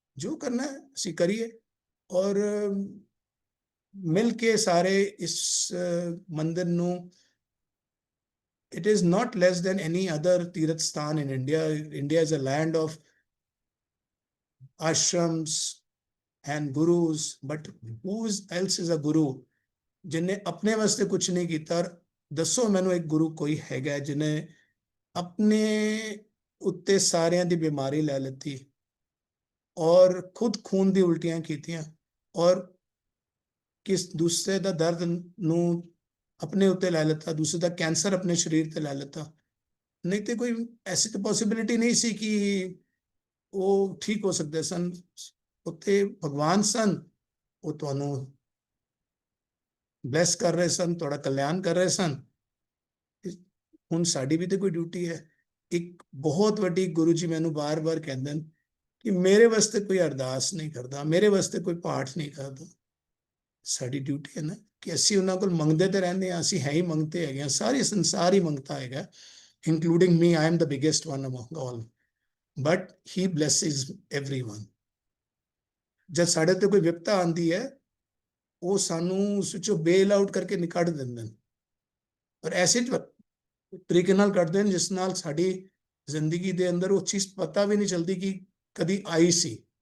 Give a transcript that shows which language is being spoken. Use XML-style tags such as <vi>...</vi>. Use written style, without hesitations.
<pa>जो करना है ਅਸੀਂ ਕਰੀਏ ਔਰ ਮਿਲ ਕੇ ਸਾਰੇ ਇਸ ਮੰਦਿਰ ਨੂੰ</pa> <en>it is not less than any other Tirth Sthan in India. India is a land of ashrams and gurus, but who else is a guru</en> <hi>जिन्हें अपने वास्ते कुछ नहीं ਕੀਤਾ?</hi> <pa>ਦੱਸੋ ਮੈਨੂੰ ਇੱਕ ਗੁਰੂ ਕੋਈ ਹੈਗਾ ਜਿਹਨੇ ਆਪਣੇ ਉੱਤੇ ਸਾਰਿਆਂ ਦੀ ਬਿਮਾਰੀ ਲੈ ਲਿੱਤੀ ਔਰ ਖੁਦ ਖੂਨ ਦੀ ਉਲਟੀਆਂ ਕੀਤੀਆਂ ਔਰ ਕਿਸ ਦੂਸਰੇ ਦਾ ਦਰਦ ਨੂੰ ਆਪਣੇ ਉੱਤੇ ਲੈ ਲਿੱਤਾ, ਦੂਸਰੇ ਦਾ ਕੈਂਸਰ ਆਪਣੇ ਸਰੀਰ ਤੇ ਲੈ ਲਿੱਤਾ? ਨਹੀਂ ਤੇ ਕੋਈ ਐਸੀ ਤਾਂ ਪੋਸਿਬਿਲਿਟੀ ਨਹੀਂ ਸੀ ਕਿ ਉਹ ਠੀਕ ਹੋ ਸਕਦੇ ਸਨ। ਉੱਥੇ ਭਗਵਾਨ ਸਨ, ਉਹ ਤੁਹਾਨੂੰ ਬਲੈਸ ਕਰ ਰਹੇ ਸਨ, ਤੁਹਾਡਾ ਕਲਿਆਣ ਕਰ ਰਹੇ ਸਨ। ਹੁਣ ਸਾਡੀ ਵੀ ਤੇ ਕੋਈ ਡਿਊਟੀ ਹੈ। ਇੱਕ ਬਹੁਤ ਵੱਡੀ ਗੁਰੂ ਜੀ ਮੈਨੂੰ ਬਾਰ-ਬਾਰ ਕਹਿੰਦੇ ਨੇ ਕਿ ਮੇਰੇ ਵਾਸਤੇ ਕੋਈ ਅਰਦਾਸ ਨਹੀਂ ਕਰਦਾ, ਮੇਰੇ ਵਾਸਤੇ ਕੋਈ ਪਾਠ ਨਹੀਂ ਕਰਦਾ। ਸਾਡੀ ਡਿਊਟੀ ਹੈ ਨਾ ਕਿ ਅਸੀਂ ਉਹਨਾਂ ਕੋਲ ਮੰਗਦੇ ਤੇ ਰਹਿੰਦੇ ਹਾਂ, ਅਸੀਂ ਹੈ ਹੀ ਮੰਗਤੇ ਹੈਗੇ ਹਾਂ, ਸਾਰੇ ਸੰਸਾਰ ਹੀ ਮੰਗਤਾ ਹੈਗਾ,</pa> <en>including me. I am the biggest one among all, but he blesses everyone.</en> <pa>ਜਦ ਸਾਡੇ ਤੇ ਕੋਈ ਵਿਪਤਾ ਆਉਂਦੀ ਹੈ, ਉਹ ਸਾਨੂੰ ਉਸ ਵਿੱਚੋਂ ਬੇਲ ਆਊਟ ਕਰਕੇ ਨਿਕਾਲ ਦਿੰਦੇ ਨੇ ਔਰ ਐਸੇ ਤਰੀਕੇ ਨਾਲ ਕੱਢਦੇ ਨੇ ਜਿਸ ਨਾਲ ਸਾਡੀ ਜ਼ਿੰਦਗੀ ਦੇ ਅੰਦਰ ਉਹ ਚੀਜ਼ ਪਤਾ ਵੀ ਨਹੀਂ ਚੱਲਦੀ ਕਿ ਕਦੀ ਆਈ ਸੀ।</pa>